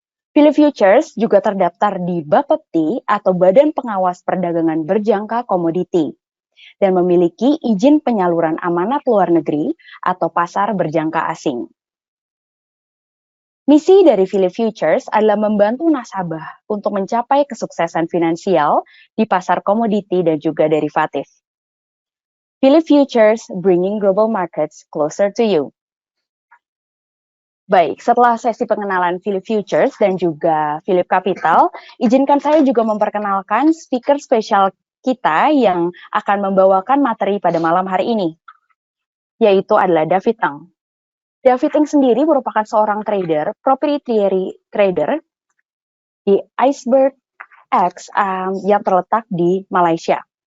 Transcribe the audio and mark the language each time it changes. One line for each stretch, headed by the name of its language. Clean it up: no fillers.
Indonesian: Phillip Futures juga terdaftar di BAPPEBTI atau Badan Pengawas Perdagangan Berjangka Komoditi dan memiliki izin penyaluran amanat luar negeri atau pasar berjangka asing. Misi dari Phillip Futures adalah membantu nasabah untuk mencapai kesuksesan finansial di pasar komoditi dan juga derivatif.
English: Phillip Futures bringing global markets closer to you.
Indonesian: Baik, setelah sesi pengenalan Phillip Futures dan juga PhillipCapital, izinkan saya juga memperkenalkan speaker spesial kita yang akan membawakan materi pada malam hari ini, yaitu adalah David Ng. David Ng sendiri merupakan seorang trader, proprietary trader di ICDX yang terletak di Malaysia.